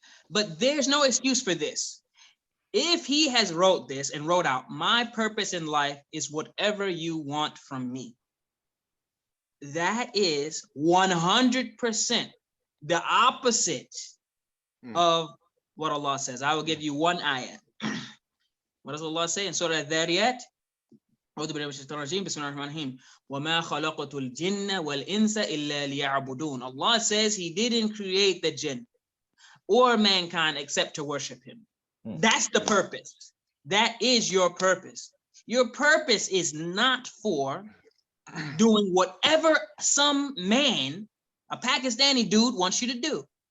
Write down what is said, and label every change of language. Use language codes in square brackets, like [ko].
[en] But there's no excuse for this. If he has wrote this and wrote out, "My purpose in life is whatever you want from me," that is 100% the opposite of what Allah says. I will give you one ayah. What does Allah say in Surah Al-Dhariyat? [ar] أعوذ بالله من الشيطان الرجيم بسم الله الرحمن الرحيم وما خلقت الجن والإنس إلا ليعبدون. [en] Allah says He didn't create the jinn or mankind except to worship Him. That's the purpose. That is your purpose. Your purpose is not for doing whatever some man, a Pakistani dude, wants you to do.